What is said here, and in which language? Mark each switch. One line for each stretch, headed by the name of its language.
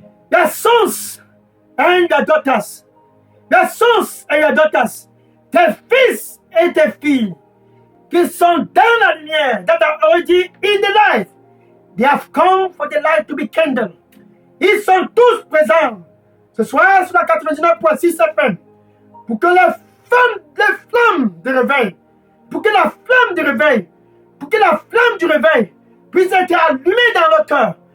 English: Your sons and your daughters. Your sons and your daughters.
French: Tes fils et tes filles qui sont dans la lumière,
English: that are already in the light. They have come for the light to be kindled.
French: Ils sont tous présents ce soir sur la 99.6 FM pour que la flamme de réveil, pour que la flamme du réveil puisse être allumée dans le cœur.